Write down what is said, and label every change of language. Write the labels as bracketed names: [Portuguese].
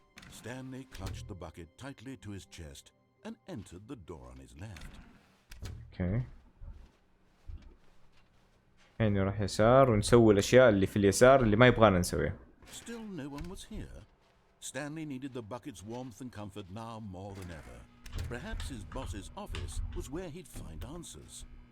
[English] Stanley clutched the bucket tightly to his chest and entered the door on his left. [Arabic] اوكي. الحين نروح يسار ونسوي الاشياء اللي في اليسار اللي ما يبغانا نسويها. [English] Still no one was here. Stanley needed the bucket's warmth and comfort now more than ever. Perhaps his boss's office was where he'd find answers.